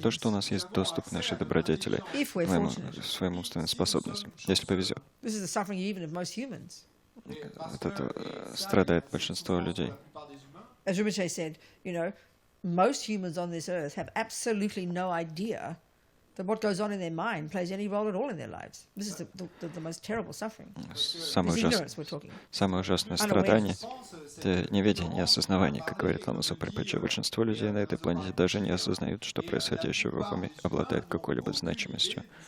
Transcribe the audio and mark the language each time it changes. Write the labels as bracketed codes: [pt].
[ru] То, что у нас есть доступ к нашей добродетели, [en] If we're fortunate. [ru] к своим умственным способностям, если повезет. [en] This is the suffering even of most humans. [ru] От этого страдает большинство людей. [en] As Rinpoche said, you know, most humans on this earth have absolutely no idea that what goes on in their mind plays any role at all in their lives. This is the most terrible suffering. [ru] Самое [en] It's ignorance we're talking. [ru] ужасное страдание — это неведение, неосознавание, как говорит Лама Суприпача. Большинство людей на этой планете даже не осознают, что происходящее в их уме обладает какой-либо значимостью.